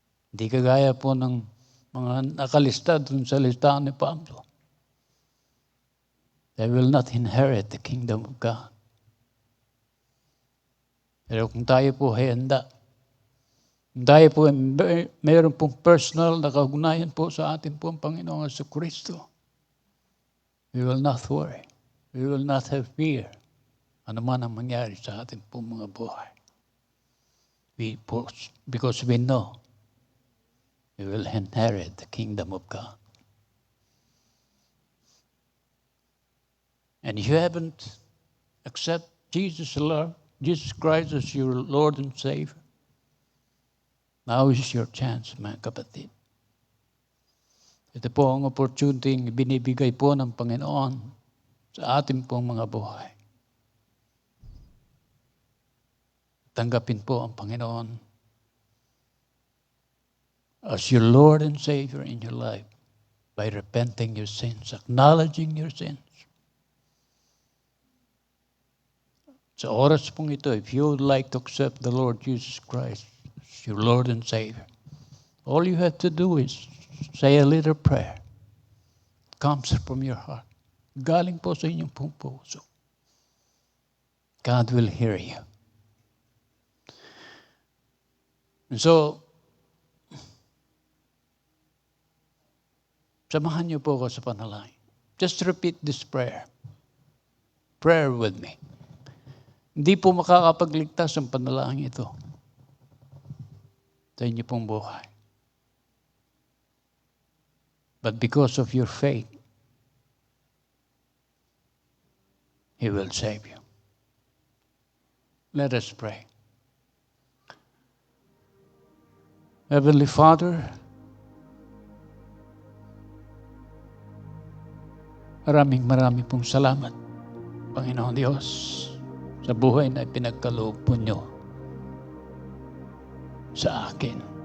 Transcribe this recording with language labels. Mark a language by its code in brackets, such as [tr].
[tl] Hindi kagaya po ng mga nakalista dun sa listahan ni Pablo. [en] They will not inherit the kingdom of God. [tl] Pero kung tayo po ay handa, tayo po mayroon pong personal na kaugnayan po sa atin po ang Panginoong Jesucristo. [en] We will not worry. We will not have fear. [tl] Ano man ang mangyari sa atin po mga buhay. [en] Because we know we will inherit the kingdom of God. And if you haven't accepted Jesus Christ as your Lord and Savior, now is your chance, [tl] mga kapatid. Ito po ang opportunity binibigay po ng Panginoon sa ating pong mga buhay. Tanggapin po ang Panginoon [en] as your Lord and Savior in your life by repenting your sins, acknowledging your sins. [tl] Sa oras pong ito, [en] if you would like to accept the Lord Jesus Christ as your Lord and Savior, all you have to do is say a little prayer. It comes from your heart. [tl] Galing po sa inyong pong puso. [en] God will hear you. [tl] And so, samahan niyo po ako sa panalangin. [en] Just repeat this prayer. Prayer with me. [tl] Hindi po makakapagligtas ang panalangin ito sa inyo pong buhay. [en] But because of your faith, He will save you. Let us pray. Heavenly Father, [tl] maraming pong salamat, Panginoon Diyos, sa buhay na pinagkaloob po niyo sa akin.